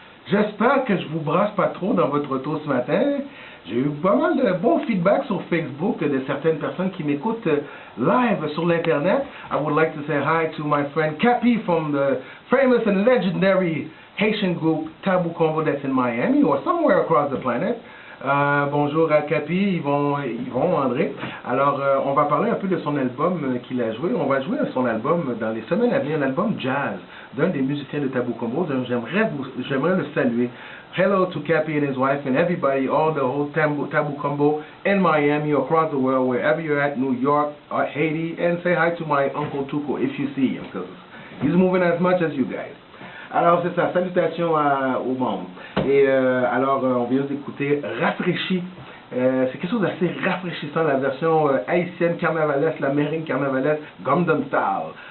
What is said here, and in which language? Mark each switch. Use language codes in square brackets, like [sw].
[fr] J'espère que je vous brasse pas trop dans votre auto ce matin. J'ai eu pas mal de bons feedbacks sur Facebook de certaines personnes qui m'écoutent live sur l'Internet. [en] I would like to say hi to my friend Cappy from the famous and legendary Haitian group Tabou Combo that's in Miami or somewhere across the planet. [fr] Bonjour à Cappy, Yvon, André. Alors, on va parler un peu de son album qu'il a joué. On va jouer son album dans les semaines à venir, un album jazz d'un des musiciens de Tabou Combo. J'aimerais le saluer. [en] Hello to Cappy and his wife and everybody, all the whole Tabou Combo in Miami, across the world, wherever you're at, New York, or Haiti, and say hi to my Uncle Tuco if you see him, because he's moving as much as you guys. [fr] Alors, c'est ça. Salutations au monde. Et alors, on vient d'écouter Rafraîchi. C'est quelque chose d'assez rafraîchissant, la version haïtienne carnavalesque, la meringue carnavalesque, Gumdum Style.